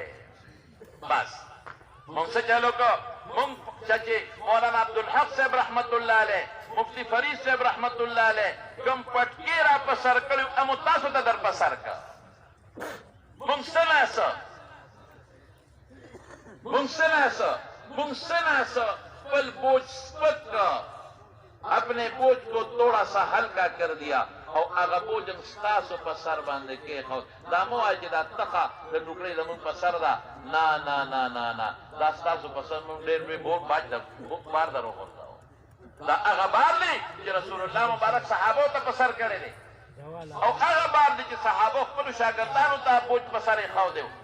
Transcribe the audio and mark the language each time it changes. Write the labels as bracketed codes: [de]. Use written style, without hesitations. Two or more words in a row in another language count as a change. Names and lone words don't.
[ps] بس مونږ څه چل وکړو مونږ چې مولانا عبدالحق صاحب [ar] رحمت الله علیه [ps] مفتی فرید صاحب [ar] رحمت الله علیه [ps] کوم پټکي را په سر کړي همو تاسو ته در په سر کړه. مونږ څه ناسه مونږ څه ناسه خپل بوجھ سپک کا [ur] اپنے بوجھ کو تھوڑا سا ہلکا کر دیا [ps] او هغه بوج هم ستاسو په سر باندې کېښود. دا مه وایه چې دا تخه د ټوکرۍ زمونږ په سر ده نه نه نه نه نه دا ستاسو په سر مونږ ډېر لوی بار در وغورځاوه. دا هغه بار دی چې رسول الله مبارک صحابو ته په سر کړی دی او هغه بار دی چې صحابو خپلو شاګردانو ته بوج په سر یې ښودی و.